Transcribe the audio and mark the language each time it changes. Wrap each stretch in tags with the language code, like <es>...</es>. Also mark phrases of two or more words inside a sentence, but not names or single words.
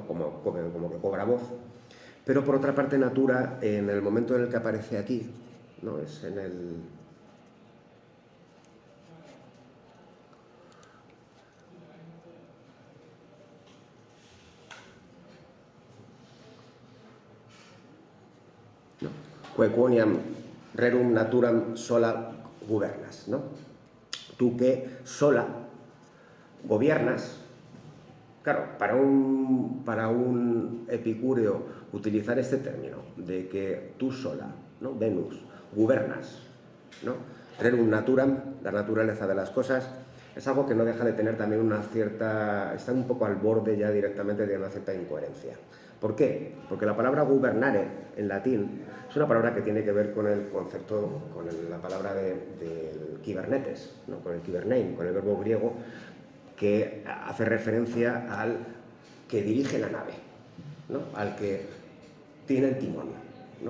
<es>como que cobra voz, pero por otra parte natura, en el momento en el que aparece aquí, ¿no? Es en el... ¿no?</es> <la>Quae quoniam rerum naturam sola gubernas,</la> <es>¿no? Tú que sola gobiernas. Claro, para un epicúreo utilizar este término de que tú sola, ¿no?, Venus, gubernas, ¿no?,</es> <la>rerum naturam,</la> <es>la naturaleza de las cosas, es algo que no deja de tener también una cierta... está un poco al borde ya directamente de una cierta incoherencia. ¿Por qué? Porque la palabra gubernare en latín es una palabra que tiene que ver con el concepto, con la palabra del kibernetes, ¿no?, con el kibernein, con el verbo griego que hace referencia al que dirige la nave, ¿no?, al que tiene el timón, ¿no?</es>